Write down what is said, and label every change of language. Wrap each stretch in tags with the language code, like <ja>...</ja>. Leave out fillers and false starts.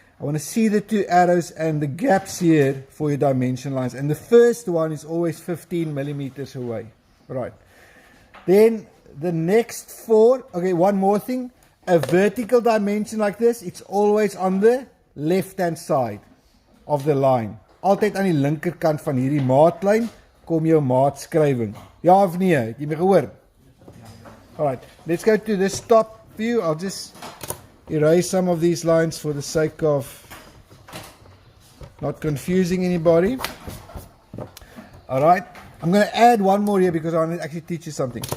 <en>I want to see the 2 arrows and the gaps here for your dimension lines. And the first one is always 15 millimeters away. Right. Then the next 4. Okay, one more thing. A vertical dimension like this, it's always on the left-hand side of the line.</en> <af>Altyd aan die linkerkant van hierdie maatlyn kom jou maatskrywing. Ja of nee? Het jy my gehoor?</af> <en>Alright, let's go to this top view. I'll just erase some of these lines for the sake of not confusing anybody. Alright, I'm going to add one more here because I want to actually teach you something.</en>